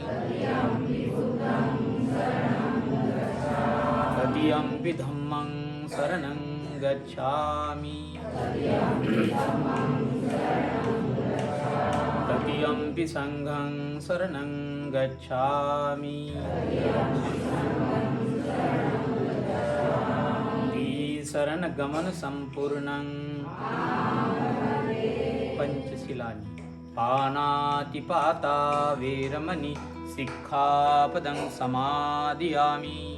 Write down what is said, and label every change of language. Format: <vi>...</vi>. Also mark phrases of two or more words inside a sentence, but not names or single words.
<pi>तृतीयंपि धम्मं शरणं गच्छामि। तृतीयंपि संघं शरणं गच्छामि। शरण गमन संपूर्णं पंचशिलानि पानातिपाता वेरमणि सिक्खापदं समादियामि।</pi>